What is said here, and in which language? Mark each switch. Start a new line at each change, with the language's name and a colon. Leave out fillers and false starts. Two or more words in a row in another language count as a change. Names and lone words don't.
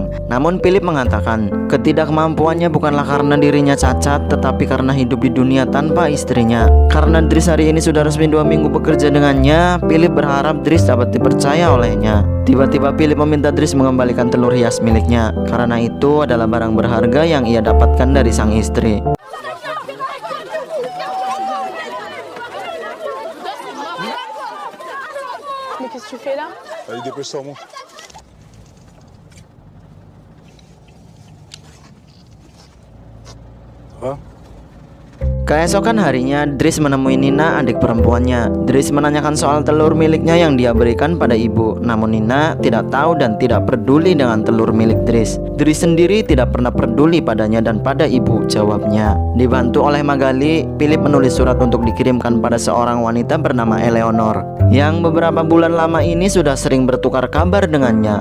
Indonesian: Namun Philip mengatakan, ketidakmampuannya bukanlah karena dirinya cacat, tetapi karena hidup di dunia tanpa istrinya. Karena Dries hari ini sudah resmi 2 minggu bekerja dengannya, Philip berharap Dries dapat dipercaya olehnya. Tiba-tiba Philip meminta Dries mengembalikan telur hias miliknya, karena itu adalah barang berharga yang ia dapatkan dari sang istri.
French: Mais qu'est-ce que tu fais là? Allez, dépêche-toi, monte. Ça va?
Indonesian: Keesokan harinya, Dries menemui Nina, adik perempuannya. Dries menanyakan soal telur miliknya yang dia berikan pada ibu. Namun Nina tidak tahu dan tidak peduli dengan telur milik Dries. Dries sendiri tidak pernah peduli padanya dan pada ibu, jawabnya. Dibantu oleh Magali, Philip menulis surat untuk dikirimkan pada seorang wanita bernama Eleanor, yang beberapa bulan lama ini sudah sering bertukar kabar dengannya.